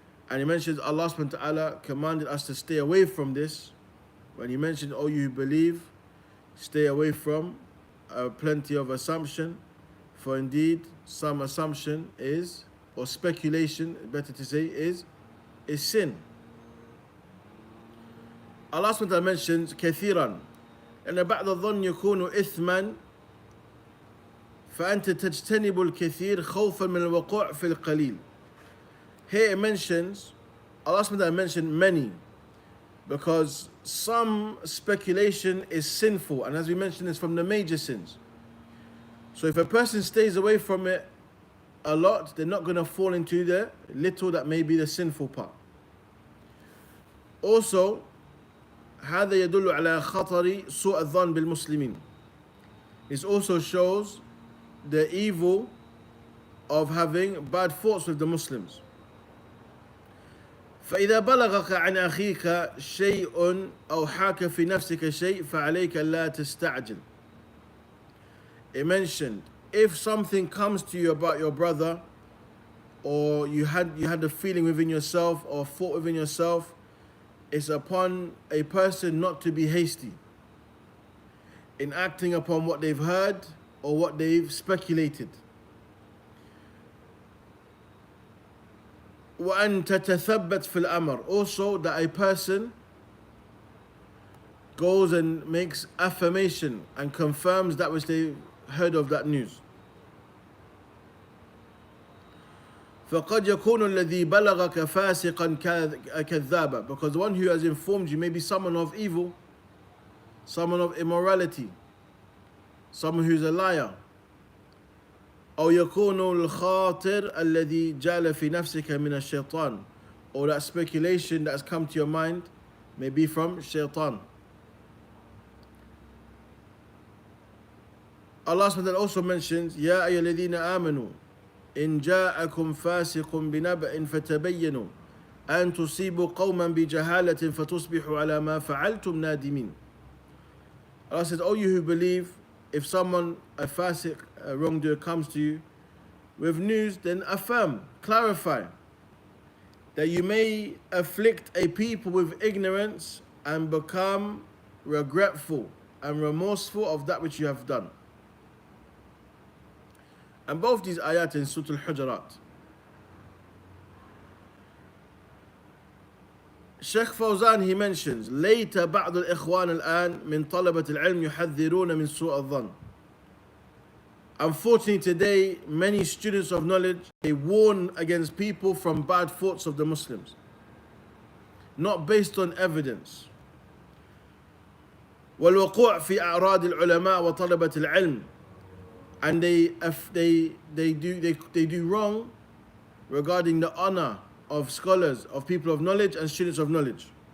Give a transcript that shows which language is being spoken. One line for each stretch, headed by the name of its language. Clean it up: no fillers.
English: And he mentions Allah subhanahu wa ta'ala commanded us to stay away from this. When he mentioned, oh you who believe, stay away from plenty of assumption, for indeed some assumption is, or speculation better to say, is sin.
Arabic: Allah subhanahu wa ta'ala mentions كثيرا أن بعض الظن يكون إثما فأنت تجتنب الكثير خوفا من الوقوع في القليل.
English: Here it mentions, Allah subhanahu wa ta'ala mentioned many, because some speculation is sinful, and as we mentioned, it's from the major sins. So if a person stays away from it a lot, they're not going to fall into the little that may be the sinful part. Also,
Arabic: هذا يدل على خطر سوء الظن بالمسلمين.
English: This also shows the evil of having bad thoughts with the Muslims.
Arabic: فإذا بلغك عن أخيك شيء أو حاك في نفسك شيء فعليك لا تستعجل.
English: It mentioned, if something comes to you about your brother, or you had a feeling within yourself or thought within yourself, it's upon a person not to be hasty in acting upon what they've heard or what they've speculated.
Arabic: وأن تتثبت في الأمر.
English: Also, that a person goes and makes affirmation and confirms that which they heard of that news.
Arabic: فقد يكون الذي بلغك فاسقا كذابا,
English: because the one who has informed you may be someone of evil, someone of immorality, someone who's a liar.
Arabic: أو يكون الخاطر الذي جال في نفسك من الشيطان,
English: or that speculation that has come to your mind may be from shaitan.
Arabic: Allah subhanahu wa ta'ala also mentions يا أيها الذين آمنوا إن جاءكم فاسق بنبأ فتبينوا أن تصيبوا قوما بجهالة فتصبحوا على ما فعلتم نادمين.
English: Allah says, oh you who believe, if someone, a fasiq, a wrongdoer comes to you with news, then affirm, clarify that you may afflict a people with ignorance and become regretful and remorseful of that which you have done. And both these ayat in Surah Al-Hujurat.
Arabic: Sheikh Fawzan,
English: he mentions,
Arabic: ليت بعض الإخوان الآن من طلبة العلم يحذرون من سوء الظن.
English: Unfortunately today, many students of knowledge, they warn against people from bad thoughts of the Muslims, not based on evidence.
Arabic: والوقوع في أعراض العلماء وطلبة العلم,
English: and they do wrong regarding the honor of scholars, of people of knowledge and students of knowledge.